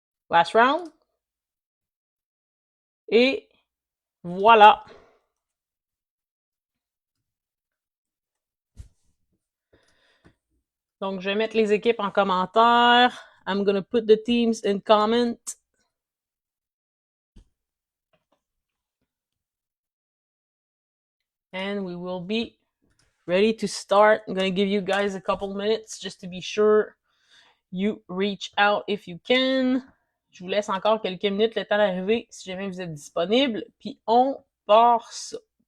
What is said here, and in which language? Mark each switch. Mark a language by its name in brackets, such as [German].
[English] Last round. [French] Et voilà. Donc, je vais mettre les équipes en commentaire. [English] I'm gonna put the teams in comment. And we will be ready to start. I'm gonna give you guys a couple minutes just to be sure you reach out if you can. [French] Je vous laisse encore quelques minutes le temps d'arriver si jamais vous êtes disponible. Puis on part ça.